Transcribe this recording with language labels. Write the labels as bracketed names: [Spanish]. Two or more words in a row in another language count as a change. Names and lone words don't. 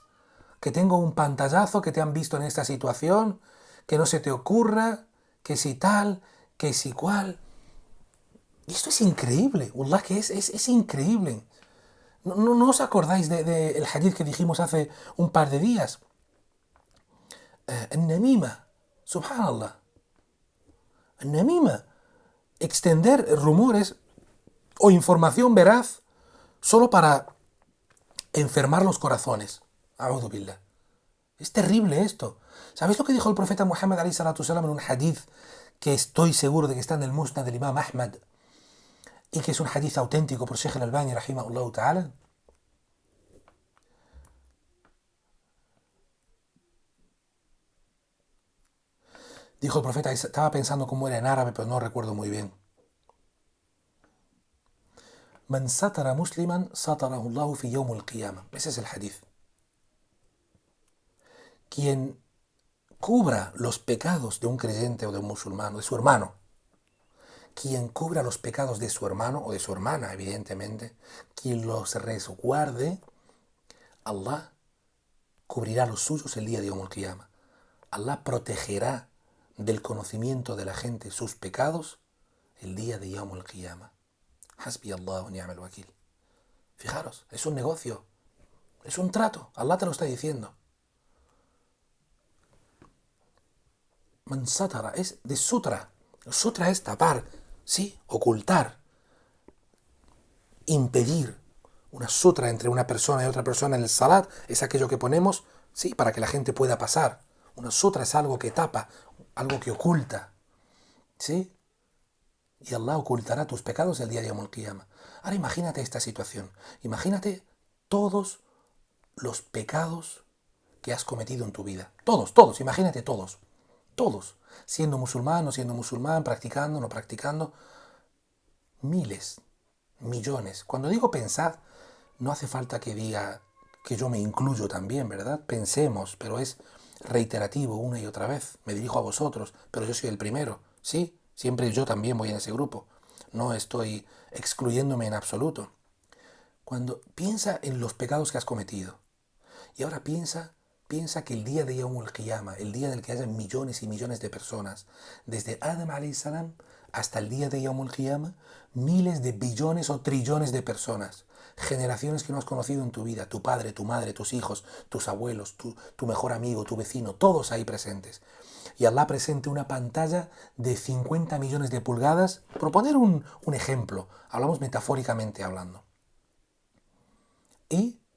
[Spanish] Que tengo un pantallazo, que te han visto en esta situación, que no se te ocurra, que si tal, que si cual. Y esto es increíble, wallah, que es increíble. ¿No os acordáis del hadith que dijimos hace un par de días? El-namima, subhanallah. El-namima, extender rumores o información veraz solo para enfermar los corazones. [Arabic] أعوذ بالله. [Spanish] Es terrible esto. ¿Sabéis lo que dijo el profeta Muhammad [Arabic] عليه الصلاة والسلام [Spanish] en un hadith que estoy seguro de que está en el Musnad del Imam Ahmad y que es un hadith auténtico por Sheikh al-Albani [Arabic] رحمه الله تعالى? [Spanish] Dijo el profeta, estaba pensando cómo era en árabe, pero no recuerdo muy bien. [Arabic] من ستر مسلما ستره الله في يوم القيامة. [Spanish] Ese es el hadith. Quien cubra los pecados de un creyente o de un musulmán, o de su hermano, quien cubra los pecados de su hermano o de su hermana, evidentemente, quien los resguarde, Allah cubrirá los suyos el día de [Arabic] يوم القيامة. [Spanish] Allah protegerá del conocimiento de la gente sus pecados el día de [Arabic] يوم القيامة. حسبي الله ونعم الوكيل. [Spanish] Fijaros, es un negocio, es un trato, Allah te lo está diciendo. [Arabic] من ستر [Spanish] es de sutra. Sutra es tapar, sí, ocultar, impedir. Una sutra entre una persona y otra persona en el salat es aquello que ponemos, sí, para que la gente pueda pasar. Una sutra es algo que tapa, algo que oculta, ¿sí? Y Allah ocultará tus pecados el día de [Arabic] يوم القيامة. [Spanish] Ahora imagínate esta situación. Imagínate todos los pecados que has cometido en tu vida. Todos, imagínate todos. Todos. Siendo musulmán, no siendo musulmán, practicando, no practicando. Miles, millones. Cuando digo pensad, no hace falta que diga que yo me incluyo también, ¿verdad? Pensemos, pero es reiterativo una y otra vez. Me dirijo a vosotros, pero yo soy el primero, ¿sí? Siempre yo también voy en ese grupo. No estoy excluyéndome en absoluto. Cuando piensa en los pecados que has cometido, y ahora piensa que el día de [Arabic] يوم القيامة, [Spanish] el día en el que haya millones y millones de personas, desde Adam [Arabic] عليه السلام [Spanish] hasta el día de [Arabic] يوم القيامة, [Spanish] miles de billones o trillones de personas, generaciones que no has conocido en tu vida, tu padre, tu madre, tus hijos, tus abuelos, tu mejor amigo, tu vecino, todos ahí presentes. Y Allah presente una pantalla de 50 millones de pulgadas, por poner un ejemplo, hablamos metafóricamente hablando.